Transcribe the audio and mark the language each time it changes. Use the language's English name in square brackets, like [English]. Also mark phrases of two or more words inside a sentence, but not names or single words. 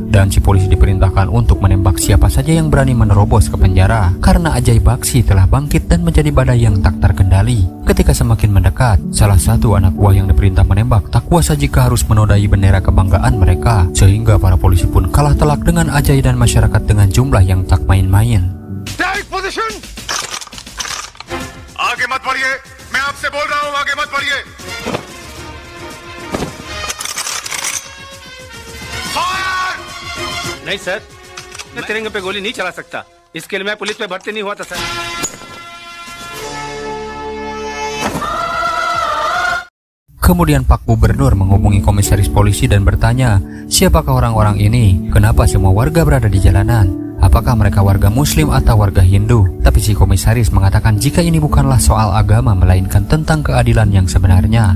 [Indonesian] Dan si polisi diperintahkan untuk menembak siapa saja yang berani menerobos ke penjara. Karena Ajay Baksi telah bangkit dan menjadi badai yang tak terkendali. Ketika semakin mendekat, salah satu anak buah yang diperintah menembak tak kuasa jika harus menodai bendera kebanggaan mereka. Sehingga para polisi pun kalah telak dengan Ajay dan masyarakat dengan jumlah yang tak main-main. [English] Take position! [Hindi] आगे मत बढ़िए, मैं आपसे बोल रहा हूं, आगे मत बढ़िए. नहीं सर, मैं तिरंगे पे गोली नहीं चला सकता. इसके लिए मैं पुलिस में भर्ती नहीं हुआ था सर. [Indonesian] Kemudian Pak Gubernur menghubungi komisaris polisi dan bertanya, siapakah orang-orang ini? Kenapa semua warga berada di jalanan? Apakah mereka warga Muslim atau warga Hindu? Tapi si komisaris mengatakan jika ini bukanlah soal agama, melainkan tentang keadilan yang sebenarnya.